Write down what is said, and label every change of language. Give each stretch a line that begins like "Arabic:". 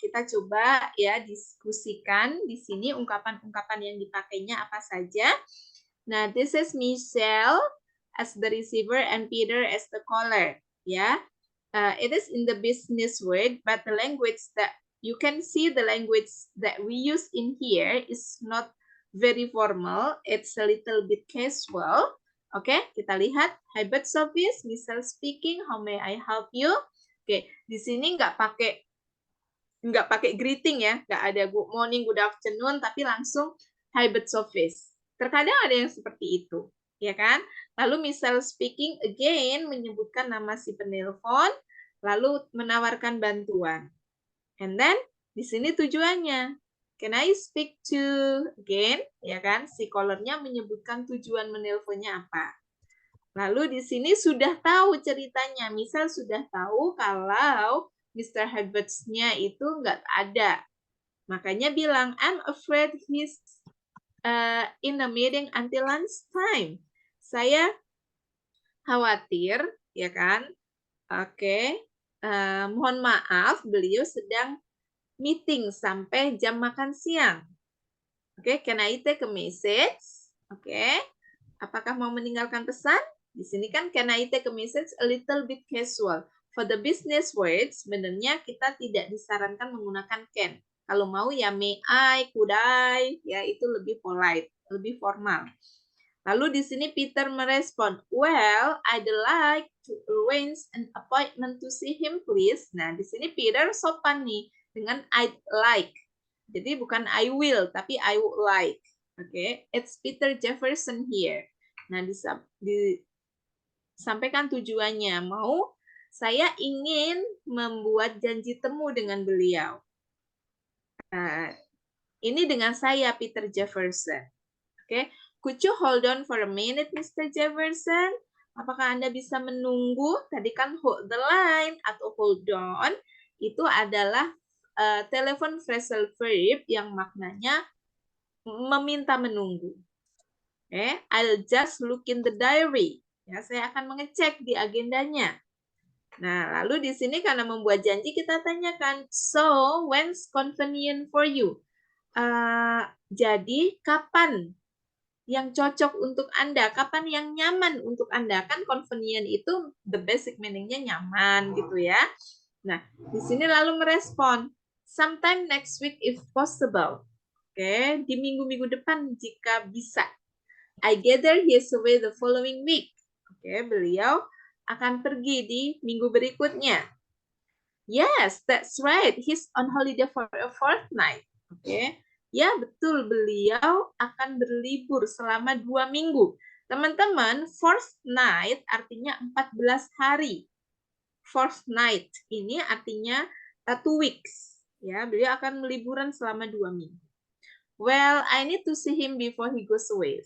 Indonesian: Kita coba ya diskusikan di sini ungkapan-ungkapan yang dipakainya apa saja. Nah,
English: this is Michelle as the receiver and Peter as the caller. Ya, it is in the business word, but the language that you can see the language that we use in here is not very formal. It's a little bit casual.
Indonesian: Oke, kita lihat
English: Hybert office, Michelle speaking, how may I help you?
Indonesian: Oke, di sini nggak pakai greeting ya, nggak ada good morning, good afternoon, tapi langsung Hybert office. Terkadang ada yang seperti itu. ya kan? Lalu misal speaking again, menyebutkan nama si penelpon, lalu menawarkan bantuan.
English: And then
Indonesian: di sini tujuannya.
English: Can I speak to again?
Indonesian: Ya kan? Si callernya menyebutkan tujuan menelponnya apa. Lalu di sini sudah tahu ceritanya. Misal sudah tahu kalau Mr. Herberts-nya itu nggak ada. Makanya bilang,
English: I'm afraid he's in a meeting until lunchtime.
Indonesian: Saya khawatir, ya kan? Oke. Mohon maaf, beliau sedang meeting sampai jam makan siang.
English: Oke, can I take a message? Oke.
Indonesian: Apakah mau meninggalkan pesan? Di sini kan
English: can I take a message a little bit casual. For the business words,
Indonesian: sebenarnya kita tidak disarankan menggunakan
English: can.
Indonesian: Kalau mau ya
English: may I, could I,
Indonesian: ya itu lebih polite, lebih formal. Lalu di sini Peter merespon,
English: well, I'd like to arrange an appointment to see him, please.
Indonesian: Nah, di sini Peter sopan nih dengan I'd like. Jadi bukan
English: I will,
Indonesian: tapi
English: I would like. Oke, it's Peter Jefferson here.
Indonesian: Nah, disampaikan tujuannya. Saya ingin membuat janji temu dengan beliau. Nah, ini dengan saya, Peter Jefferson.
English: Oke, could you hold on for a minute, Mr. Jefferson?
Indonesian: Apakah Anda bisa menunggu? Tadi kan hold the line atau hold on itu adalah telepon phrasal verb yang maknanya meminta menunggu.
English: Oke, I'll just look in the diary.
Indonesian: Ya, saya akan mengecek di agendanya. Nah, lalu di sini karena membuat janji kita tanyakan,
English: so when's convenient for you?
Indonesian: Jadi kapan yang cocok untuk Anda, kapan yang nyaman untuk Anda. Kan convenient itu the basic meaning-nya nyaman gitu ya. Nah, di sini lalu merespon,
English: sometime next week if possible.
Indonesian: Oke, di minggu-minggu depan jika bisa.
English: I gather he is away the following week.
Indonesian: Oke, beliau akan pergi di minggu berikutnya.
English: Yes, that's right. He's on holiday for a fortnight.
Indonesian: Oke. Ya, betul. Beliau akan berlibur selama 2 minggu. Teman-teman, fortnight artinya 14 hari. Fortnight ini artinya 2 weeks. Ya, beliau akan liburan selama 2 minggu.
English: Well, I need to see him before he goes away.